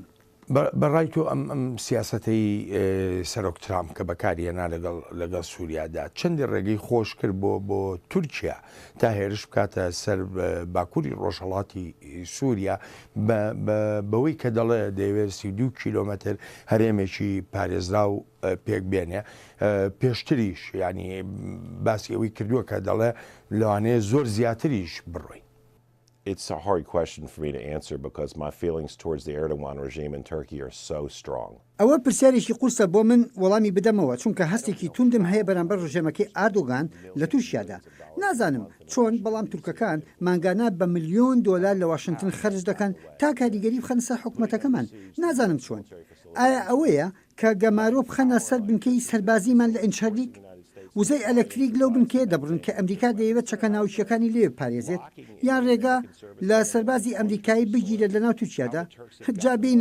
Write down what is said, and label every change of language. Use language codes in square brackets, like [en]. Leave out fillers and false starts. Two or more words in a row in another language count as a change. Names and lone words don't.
[ckb] بەڕای تۆ ئەم سیاسەتەی سەرۆک ترامپ کە بەکارهێنا لەگەڵ سووریادا چەندی ڕێگەی خۆش کرد بۆ تورکیا تا هێرش بکاتە سەر باکووری ڕۆژهەڵاتی سووریا بەوەی کە دەڵێ دەیەوێت 32 کیلۆمەتر هەرێمێکی پارێزرا و پێک بێنێ پێشتریش ینی باسی ئەوەی کردووە کە دەڵێ لەوانەیە زۆر زیاتریش بڕۆین [en] It's a hard question for me to answer because my feelings towards the Erdogan regime in Turkey are so strong. [ckb] ئەوە پرسیارێکی قورسە بۆ من وەڵامی بدەمەوە چونکە هەستێکی توندم هەیە بەرامبەر ڕژێمەکەی ئاردۆگان لە تووشیادا نازانم چۆن بەڵام تورکەکان مانگانە بە $1,000,000 لە واشنگتن خەرج دەکەن تا کاریگەری بخەن سەر حکوومەتەکەمان نازانم چۆن ئایا ئەوەیە کە گەمارۆ بخەنە سەر بنکەی سەربازیمان لە ئەنچەرلیک وزەی ئەلەکتریک لەو بنکەیە دەبڕن کە ئەمریکا دەیەوێت چەکە ناوچیەکانی لێ پارێزێت یان ڕێگا لە سەربازی ئەمریکایی بگیرێت لە ناو تورکیادا جا بینە